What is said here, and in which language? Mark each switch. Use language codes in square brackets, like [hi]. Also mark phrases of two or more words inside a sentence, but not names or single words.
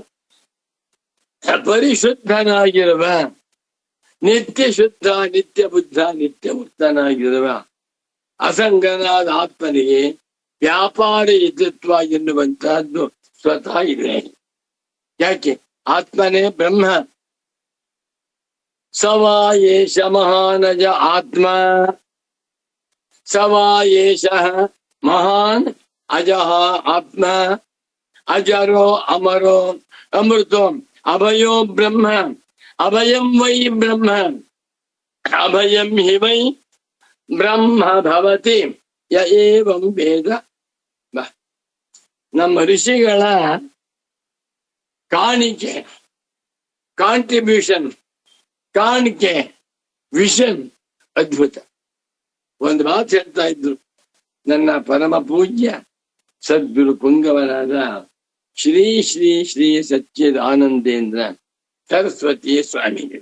[kn] ಪರಿಶುದ್ಧನಾಗಿರುವ, ನಿತ್ಯ ಶುದ್ಧ, ನಿತ್ಯ ಬುದ್ಧ, ನಿತ್ಯ ಮುಕ್ತನಾಗಿರುವ ಅಸಂಗನಾದ ಆತ್ಮನಿಗೆ ವ್ಯಾಪಾರ ಇತೃತ್ವ ಎನ್ನುವಂತಹದ್ದು ಸ್ವತಃ ಇದೆ. [sa] ಯಾಕೆ? ಆತ್ಮನೇ ಬ್ರಹ್ಮ. ಸವಾ ಏಷ ಮಹಾನಜ ಆತ್ಮ. ಸವಾ ಏಷ ಮಹಾನ್ ಅಜಃ ಆತ್ಮ. ಅಜರೋ ಅಮರೋ ಅಮೃತೋ ಅಭಯೋ ಬ್ರಹ್ಮ. ಅಭಯಂ ವೈ ಬ್ರಹ್ಮ. ಅಭಯಂ ಹಿ ವೈ ಬ್ರಹ್ಮ ಭವತಿ ಯ ಏವಂ ವೇದ. [kn] ನಮ್ಮ ಋಷಿಗಳ ಕಾಣಿಕೆ, ಕಾಂಟ್ರಿಬ್ಯೂಷನ್, ಕಾಣಿಕೆ, ವಿಷನ್ ಅದ್ಭುತ. ಒಂದು ಮಾತು ಹೇಳ್ತಾ ಇದ್ರು ನನ್ನ ಪರಮ ಪೂಜ್ಯ ಸದ್ಗುರು ಪುಂಗವನಾದ ಶ್ರೀ ಶ್ರೀ ಶ್ರೀ ಸಚ್ಚಿದ ಆನಂದೇಂದ್ರ ಸರಸ್ವತಿ ಸ್ವಾಮಿಗಳು.